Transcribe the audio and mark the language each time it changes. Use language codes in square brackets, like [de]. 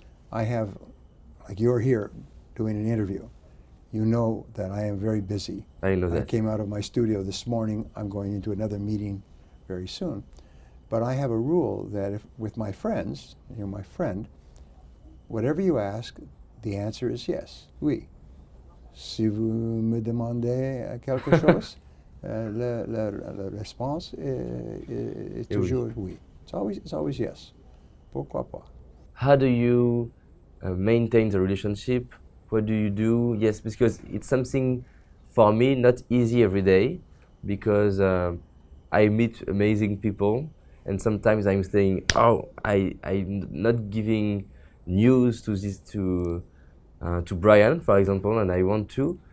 [en] I have, like you're here doing an interview, you know that I am very busy. I know that. I came out of my studio this morning. I'm going into another meeting very soon. But I have a rule that with my friends, you're my friend, whatever you ask, the answer is yes, oui. [fr] Si vous me demandez quelque chose, la réponse est toujours oui. [en] It's always yes. [fr] Pourquoi pas? [en] How do you maintain the relationship? What do you do? Yes, because it's something for me not easy every day, because I meet amazing people, and sometimes I'm saying, oh, I'm not giving news to Brian, for example, and I want to.